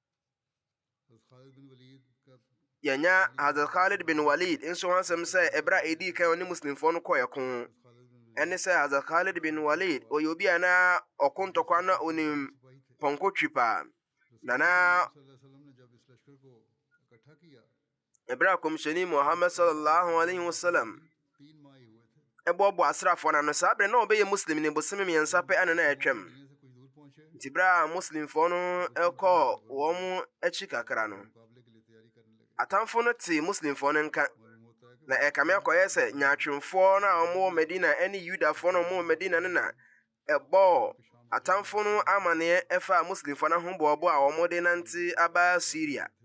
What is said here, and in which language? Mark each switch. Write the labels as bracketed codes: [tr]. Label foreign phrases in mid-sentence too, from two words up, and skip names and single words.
[ak] Yɛnya Hazrat Khalid bin Walid nso ho asɛm sɛ ɛberɛ a ɛdii kan ɔne muslimfoɔ no kɔɔ ɛko ɛne sɛ Hazrat Khalid bin Walid ɔyɛ obi a na ɔko ntɔkwa na onim pɔnkɔ twi paa. Na ɛberɛ a Kɔmhyɛni Muhammad [ar] صلى الله عليه وسلم [ak] ɛbɔbɔ asraafoɔ no ano saa berɛ na ɔbɛyɛ muslim ne bosome mmiɛnsa pɛ ana na ɛtwam. Nti berɛ a muslimfoɔ no ɛkɔɔ wɔn akyi kakra no atamfo no te muslimfoɔ no nka. Na ɛkame akɔyɛ sɛ nyaatwemfoɔ no a ɔmɔ Medina ɛne Yudafoɔ no ɔmɔ Medina no na ɛbɔɔ atamfo no amaneɛ ɛfa muslimfoɔ no ho bɔɔbɔ a ɔmɔde nante aba Syria.